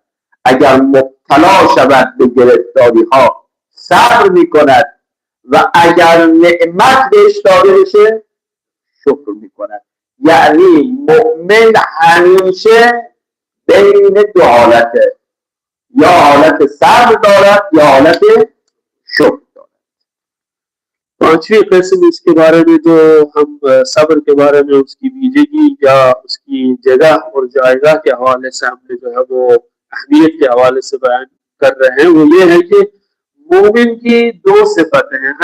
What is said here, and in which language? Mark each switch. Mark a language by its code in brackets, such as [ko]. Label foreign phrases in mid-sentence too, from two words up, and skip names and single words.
[fa] اگر مبتلا شود به گرفتاری ها صبر می کند و اگر نعمت بهش داده بشه شکر می کند. یعنی مؤمن همیشه بین دو حالته، یا حالت صبر دارد یا حالت شکر دارد. [ur] پانچویں قسم اس کے بارے میں جو ہم صبر کے بارے میں اس کی بیجیگی یا اس کی جگہ اور جایگاہ کے حوالے سے ہم نے جو ہے وہ اہمیت کے حوالے سے بیان کر رہے ہیں، وہ یہ ہے کہ مومن کی دو صفتیں ہیں.